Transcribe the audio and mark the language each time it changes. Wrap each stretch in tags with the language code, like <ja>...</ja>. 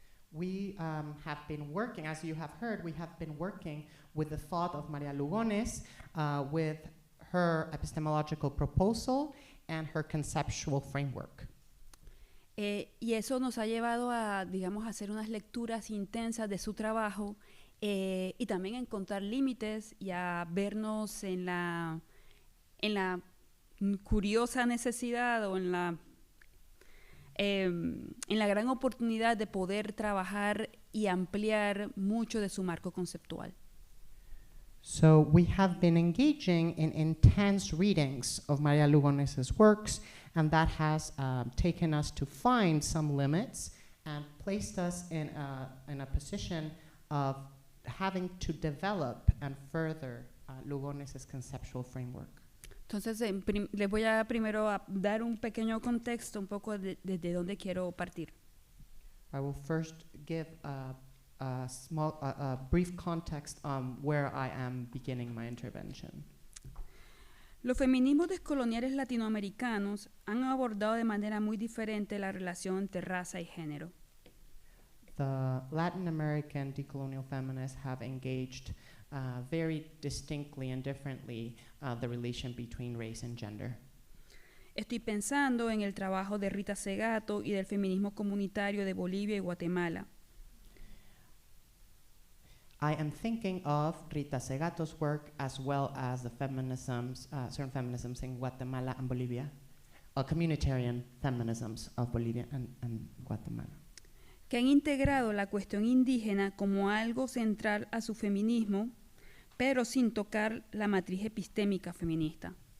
<en>We have been working, as you have heard, we have been working with the thought of María Lugones, with her epistemological proposal and her conceptual framework.</en> <es>Y eso nos ha llevado a, digamos, hacer unas lecturas intensas de su trabajo y también a encontrar límites y a vernos en la curiosa necesidad o en la gran oportunidad de poder trabajar y ampliar mucho de su marco conceptual.</es> <en>So we have been engaging in intense readings of María Lugones's works, and that has taken us to find some limits and placed us in a position of having to develop and further Lugones's conceptual framework.</en> <es>Entonces, les voy a primero a dar un pequeño contexto, un poco desde dónde quiero partir.</es> <en>I will first give a brief context on where I am beginning my intervention.</en> <es>Los feminismos descoloniales latinoamericanos han abordado de manera muy diferente la relación entre raza y género.</es> <en>The Latin American decolonial feminists have engaged very distinctly and differently the relation between race and gender.</en> <es>Estoy pensando en el trabajo de Rita Segato y del feminismo comunitario de Bolivia y Guatemala.</es> <en>I am thinking of Rita Segato's work as well as the feminisms, certain feminisms in Guatemala and Bolivia, communitarian feminisms of Bolivia and Guatemala.</en> <es>Que han integrado la cuestión indígena como algo central a su feminismo, pero sin tocar la matriz epistémica feminista.</es>